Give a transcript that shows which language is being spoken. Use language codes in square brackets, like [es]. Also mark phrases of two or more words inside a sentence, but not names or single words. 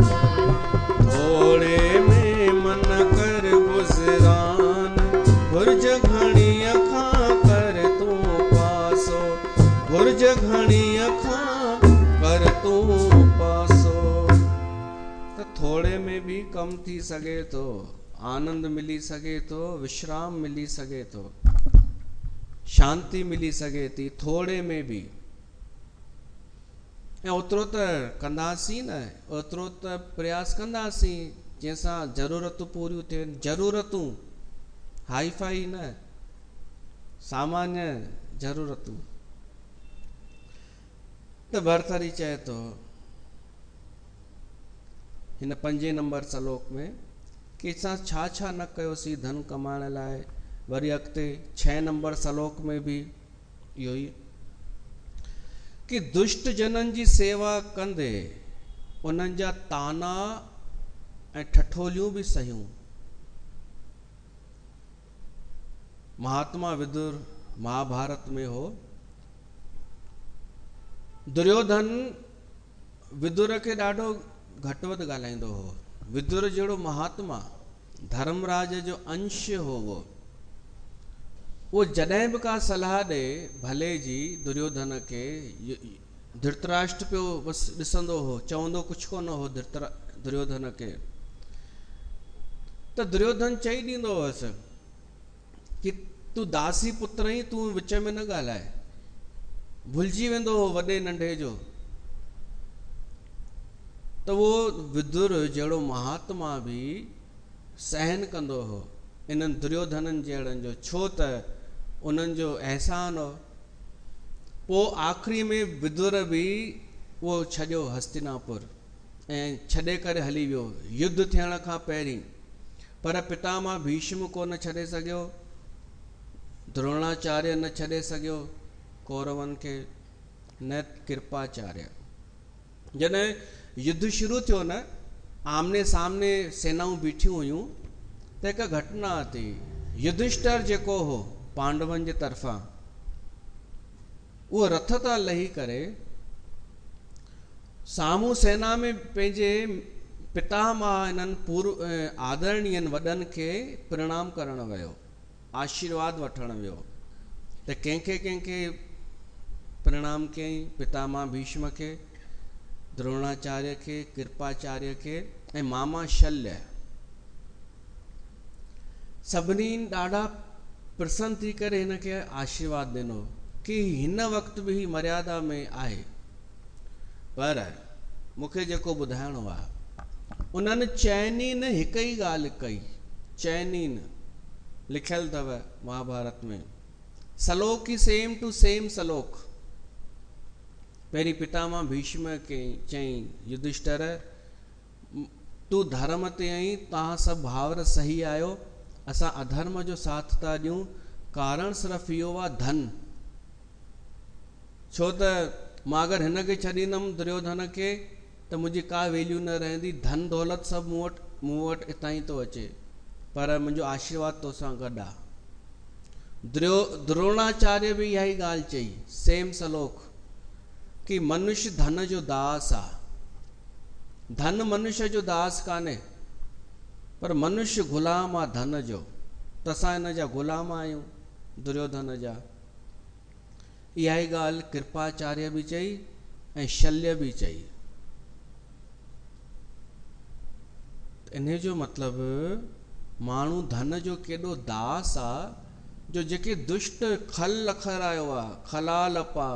[sd] थोड़े में मन कर गुजरान, गुर्ज घणी अखां कर तू पासो, गुर्ज घणी अखां कर तू पासो। तो थोड़े में भी कम थी सके तो आनंद मिली सके तो, विश्राम मिली सके तो, शांति मिली सके थी थोड़े में भी। ऐं ओतिरो त कंदासीं न, ओतिरो त प्रयास कंदासीं जंहिंसां ज़रूरतूं पूरियूं थियनि। ज़रूरतूं [en] hi fi [sd] न, सामान्य ज़रूरतूं। त भरतरी चए थो हिन 5 नंबर श्लोक में कि असां छा छा न कयोसीं धन कमाइण लाइ। वरी अॻिते 6 नंबर श्लोक में भी इहो ई कि दुष्ट जननि जी सेवा कंदे उन्हनि जा ताना ऐं ठठोलियूं भी सहियूं। महात्मा विदुर महाभारत में हो, दुर्योधन विदुर खे ॾाढो घटि वधि ॻाल्हाईंदो हो। विदुर जहिड़ो महात्मा धर्मराज जो अंश हो वो जॾहिं बि का सलाह ॾे भले जी दुर्योधन खे, धृतराष्ट्र पियो बसि ॾिसंदो हो, चवंदो कुझु कोन हो दुर्योधन खे। त दुर्योधन चई ॾींदो हुअसि कि तूं दासी पुत्र आहीं, तूं विच में न ॻाल्हाए। भुलिजी वेंदो हो वॾे नंढे जो। त वो विदुर जहिड़ो महात्मा भी सहन कंदो हो इन्हनि दुर्योधननि जहिड़नि जो, छो त उन्हनि जो एहसान हो। पोइ आख़िरी में विदुर भी वो छॾियो हस्तिनापुर ऐं छॾे करे हली वियो युद्ध थियण खां पहिरीं। पर पितामह भीष्म को न छॾे सघियो, द्रोणाचार्य न छॾे सघियो कौरवनि खे, न कृपाचार्य। जॾहिं युद्ध शुरू थियो न, आमने सामने सेनाऊं बीठियूं हुयूं, त हिकु घटना थी। युधिष्ठिर जेको हो पांडवनि जे तरफ़ां, उहो रथ तां लही करे साम्हूं सेना में पंहिंजे पितामह इन्हनि पूर्व आदरणीयनि वॾनि खे प्रणाम करण वियो, आशीर्वाद वठण वियो। त कंहिंखे कंहिंखे प्रणाम कयईं, पितामह भीष्म खे, द्रोणाचार्य खे, कृपाचार्य खे ऐं मामा शल्य। सभिनी ॾाढा प्रसन्न थी करे हिन खे आशीर्वाद ॾिनो कि हिन वक़्त भी मर्यादा में आहे। पर मूंखे जेको ॿुधाइणो आहे, उन्हनि चइनी न हिक ई ॻाल्हि कई, चइनी न, लिखियल अथव महाभारत में, श्लोक ई [en] same to same [sd] श्लोक। पहिरीं पितामह भीष्म खे चईं, युधिष्ठिर तूं धर्म ते आहीं, तव्हां सभु भाउर सही आहियो, असां अधर्म जो साथ था ॾियूं, कारण सिर्फ़ु इहो आहे धन। छो त मां अगरि हिन खे छॾींदुमि दुर्योधन खे त मुंहिंजी का वैल्यू न रहंदी, धन दौलत सभु मूं वटि हितां ई थो अचे, पर मुंहिंजो आशीर्वाद तोसां गॾु आहे। द्रोणाचार्य भी इहा ई ॻाल्हि चई, सेम श्लोक, कि मनुष्य धन जो दास आहे। धन मनुष्य जो दास कान्हे, पर मनुष्य गुलाम आहे धन जो। त असां हिन जा गुलाम आहियूं, दुर्योधन जा। इहा ई ॻाल्हि कृपाचार्य भी चई ऐं शल्य भी चई। इन जो मतिलबु माण्हू धन जो केॾो दास आहे, जो जेके दुष्ट खल लखरायो आहे, खलालप आहे।